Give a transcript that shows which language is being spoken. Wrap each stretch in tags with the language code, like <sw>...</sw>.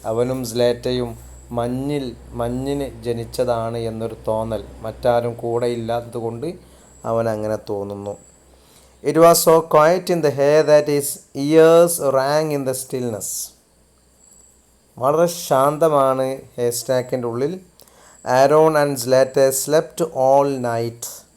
<ml>അവനും സ്ലേറ്റയും മഞ്ഞിന് ജനിച്ചതാണ് എന്നൊരു തോന്നൽ മറ്റാരും കൂടെ ഇല്ലാത്തത് കൊണ്ട് അവൻ അങ്ങനെ തോന്നുന്നു.</ml> <en>It was so quiet in the air that his ears rang in the stillness.</en> <ml>വളരെ ശാന്തമാണ് ഹെയർസ്റ്റാക്കിൻ്റെ ഉള്ളിൽ.</ml> <en>Aaron and Slater slept all night.</en>